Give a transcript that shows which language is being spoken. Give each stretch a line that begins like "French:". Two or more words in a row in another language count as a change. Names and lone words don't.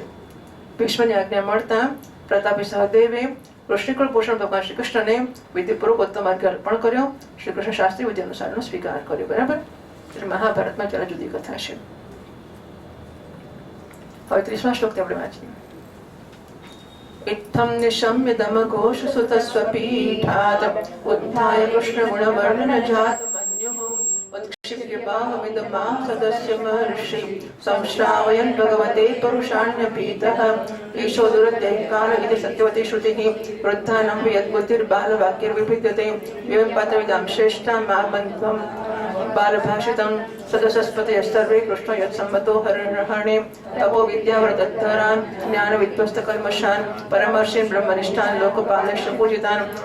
Gujarati: ભીષ્મની આજ્ઞા મળતા પ્રતાપી સહદેવે વૃષ્ણિકુળ પોષણ ભગવાન શ્રી કૃષ્ણને વિધિપૂર્વક ઉત્તમ માર્ગે અર્પણ કર્યો. શ્રી કૃષ્ણ શાસ્ત્રી વિધિ અનુસારનો સ્વીકાર કર્યો. બરાબર. એટલે મહાભારતમાં જરા જુદી કથા છે. હવે 30મા શ્લોક આપણે વાંચીએ.
Sanskrit: इत्थं निशम्य दमघोष सुतस्वपीठात् उत्थाय कृष्णगुणवर्णनजात मन्युः उत्क्षिप्यपाहमिदमां सदस्य महर्षि संश्रावयन् भगवते परुषाण्यपीतः ईशो दुरत्यैकाल इति सत्यवती श्रुतिः वृद्धानं यद्बुद्धिर्बालवाक्यैर्विभिद्यते एवं पात्रविदां श्रेष्ठां मामन्त्वं बालभाषितं सदसस्पते सर्वे कृष्ण यत्सम्मतो हरणे तपो विद्यावर्धरान् ज्ञानविध्वस्तकल्मषान् परमर्षीन् ब्रह्मनिष्ठान् लोकपालश्च पूजितान्